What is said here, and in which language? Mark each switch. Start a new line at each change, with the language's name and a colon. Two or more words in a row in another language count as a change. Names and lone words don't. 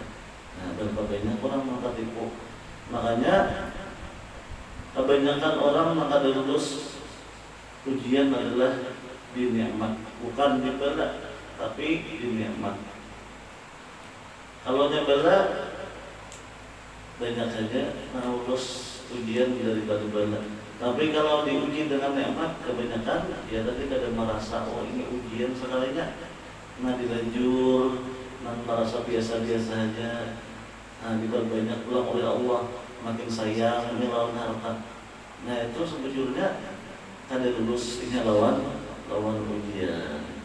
Banjar: Nah, berapa banyak orang maka tipu. Makanya kebanyakan orang maka lulus ujian adalah di nikmat, bukan di bala, tapi di nikmat. Kalau di bala banyak saja lulus ujian daripada bala. Tapi kalau diuji dengan nikmat, kebanyakan ya tadi kada merasa oh ini ujian sekalinya. Nah dilanjur, nah merasa biasa-biasa saja. Nah diperbanyak pula oleh Allah, makin sayang ini lawan harta. Nah itu sebetulnya kada lulus ini lawan ujian.